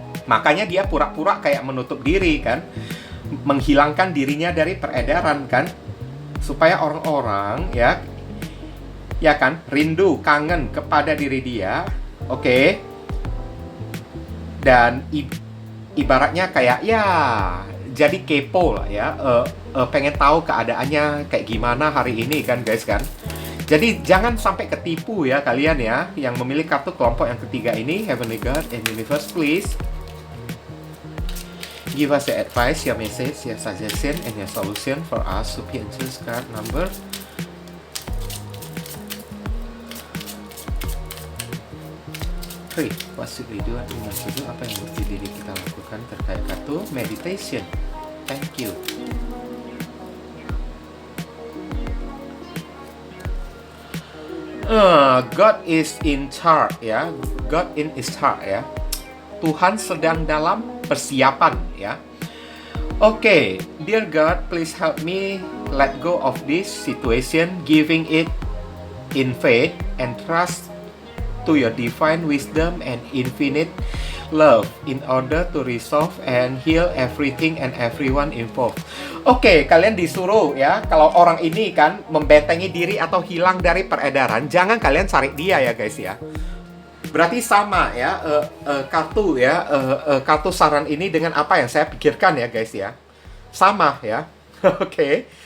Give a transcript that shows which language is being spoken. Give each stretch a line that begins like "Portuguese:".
Indonesian: Makanya dia pura-pura kayak menutup diri kan, menghilangkan dirinya dari peredaran kan, supaya orang-orang ya kan, rindu, kangen kepada diri dia. Oke. Dan ibaratnya kayak ya jadi kepo lah ya, pengen tahu keadaannya kayak gimana hari ini kan, guys kan. Jadi jangan sampai ketipu ya kalian ya, yang memilih kartu kelompok yang ketiga ini.
English: Heavenly God and Universe, please give us your advice, your message, your suggestion, and your solution for us. Supi Angels card number 3. What should we do?
Indonesian: Apa yang mesti diri kita lakukan terkait kartu meditation?
English: Thank you. God is in charge ya. God in is charge ya.
Indonesian: Tuhan sedang dalam persiapan ya.
English: Oke, dear God, please help me let go of this situation, giving it in faith and trust to your divine wisdom and infinite love in order to resolve and heal everything and everyone involved.
Indonesian: Oke, kalian disuruh ya, kalau orang ini kan membentengi diri atau hilang dari peredaran, jangan kalian cari dia ya guys ya. Berarti sama ya, kartu saran ini dengan apa yang saya pikirkan ya guys ya. Sama ya. Oke.